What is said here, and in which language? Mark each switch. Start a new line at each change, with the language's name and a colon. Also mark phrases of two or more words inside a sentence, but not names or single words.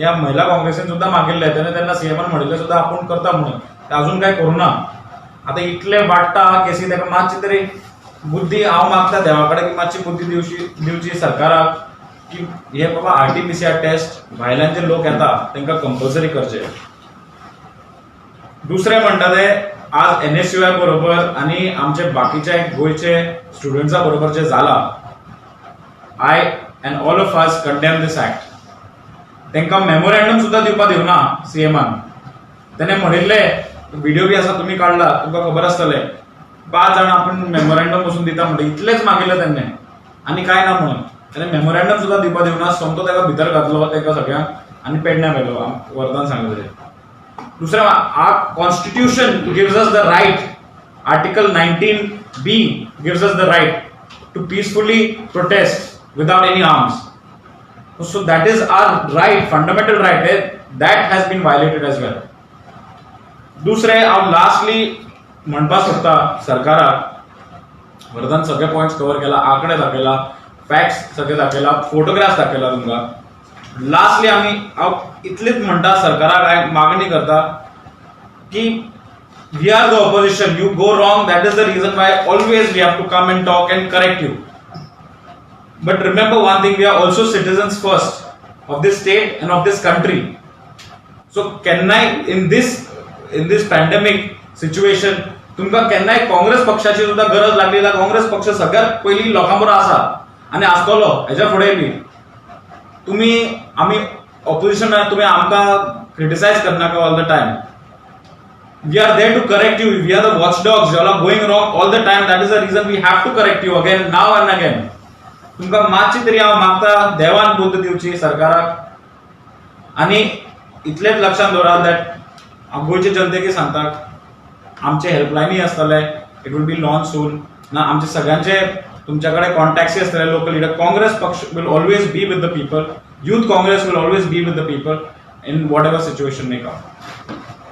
Konkani: या महिला काँग्रेसीन सुद्धा मागिल्ले तेणे त्यांना सीएमान म्हणिल्ले सुद्धा आपण करता म्हणून ते अजून काय करूना आता इतले वाडटा केसी ताका मातशी तरी बुद्धी हांव मागता देवा कडेन की मातशी बुद्धी दिवची सरकाराक की हे बाबा आरटीपीसीआर टेस्ट भायल्यान जे लोक येता तांकां कंपल्सरी करचे दुसरे म्हणटा ते आज NSUI बरोबर आणि आमचे बाकीचे गोयचे स्टुडंट्सा बरोबर जे जाला
English: I and all of us condemn this act
Konkani: तांकां मेमोरेंडम सुद्धा दिवपा दिवना सीएमान तेणे म्हणिल्ले व्हिडिओ बी आसा तुम्ही काढला तुमकां खबर आसतले 5 जाण आपण मेमोरेंडम बसून दिता म्हणटा इतलेच मागिल्ले तेणे आनी काय ना म्हणून तेणे मेमोरेंडम सुद्धा दिवपा दिवना सोमतो ताका भितर घातलो ताका सगळ्यांक आनी पेडण्या व्हेलो वरदान सांगलें दुसरा
English: our constitution gives us the right article 19b gives us the right to peacefully protest without any arms so that is our right fundamental right that has been violated as well
Konkani: दुसरे हांव लास्टली म्हणपाक सोदता सरकाराक वरदान सगळे पॉइंट्स कवर केला आंकडे दाखयला फॅक्ट्स सगळे दाखयला फोटोग्राफ्स दाखयला तुमकां लास्टली आम्ही इतलीच म्हणटा सरकाराक मागणी करता की
English: we are the opposition you go wrong that is the reason why always we have to come and talk and correct you But remember one thing we are also citizens first of this state and of this country so केन्नाय in this pandemic situation
Konkani: तुमकां केन्नाय काँग्रेस पक्षाची सुद्धा गरज लागली जाल्यार काँग्रेस पक्ष सगळ्यात पयली लोकां बरोबर आसा आनी आसतलो हेच्या फुडें बी तुम्ही आम्ही ऑपोजिशन तुम्ही आमकां क्रिटिसाइज करनाका
English: all the time we are there to correct you we are the watch dogs you are going wrong all the time that is the reason we have to correct you again now and again
Konkani: तुमकां मातशी तरी हांव मागता देवान बुद्ध दिवची सरकाराक आनी इतलेच लक्षात दवरात
English: दॅट
Konkani: गोंयचे जनतेक सांगता आमचे हेल्पलायनी आसतले
English: it will be launch soon
Konkani: ना आमचे सगळ्यांचे तुमच्याकडे कॉन्टॅक्ट्स असलेले
English: local leader Congress पक्ष will always be with the people Youth Congress will always be with the people in whatever situation may come